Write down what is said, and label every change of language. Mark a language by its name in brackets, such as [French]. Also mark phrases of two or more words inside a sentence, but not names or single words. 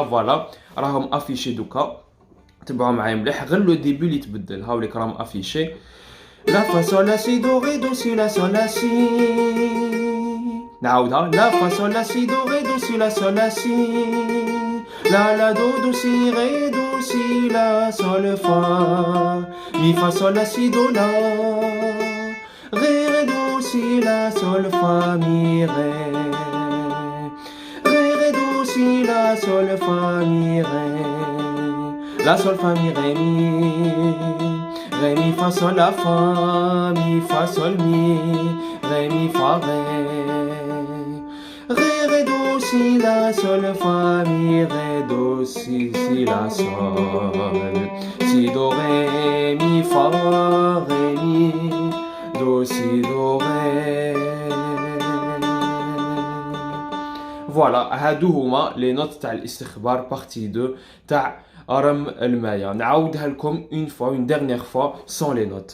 [Arabic] فوالا راهم افيشي دوكا. تبعوا معايا مليح غير لو ديبي اللي يتبدل. هاوليك راهم افيشي. [French] la fa sol la si do ré do si la sol la si. [Arabic] نعاودها. [French] la fa sol la si do ré do si la sol la si. La la do do si ré do si la sol fa. Mi fa sol la si do la. Ré ré do si la sol fa mi ré. Ré ré do si la sol fa mi ré. La sol fa mi ré mi. Ré mi fa sol la fa. Mi fa sol mi. Ré mi fa ré. Ré ré do si la sol fa mi ré do si la sol. Si do ré mi fa ré mi do si do ré. [Arabic] Voilà, هادو هما [French] les notes [Arabic] تاع الاستخبار بارتي 2 تاع أرم المايا. نعاودها لكم [French] une fois une dernière fois sont les notes.